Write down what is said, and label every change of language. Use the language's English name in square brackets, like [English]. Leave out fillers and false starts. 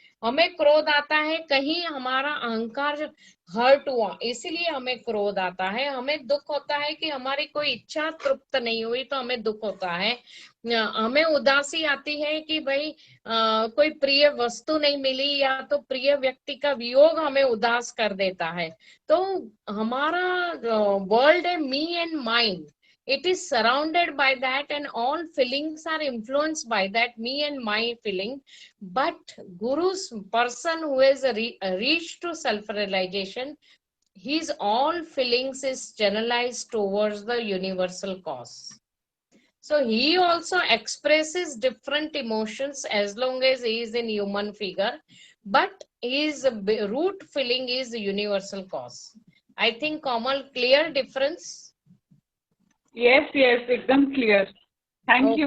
[Hindi] हमें क्रोध आता है, कहीं हमारा अहंकार हर्ट हुआ इसलिए हमें क्रोध आता है। हमें दुख होता है कि हमारी कोई इच्छा तृप्त नहीं हुई तो हमें दुख होता है। हमें उदासी आती है कि भाई कोई प्रिय वस्तु नहीं मिली, या तो प्रिय व्यक्ति का वियोग हमें उदास कर देता है। तो हमारा वर्ल्ड है [English] Me and mind, it is surrounded by that and all feelings are influenced by that me and my feeling. But guru's person who has reached to self realization, his all feelings is generalized towards the universal cause. So he also expresses different emotions as long as he is in human figure, but his root feeling is the universal cause. I think Kamal, clear difference? Yes yes, एकदम clear. Thank you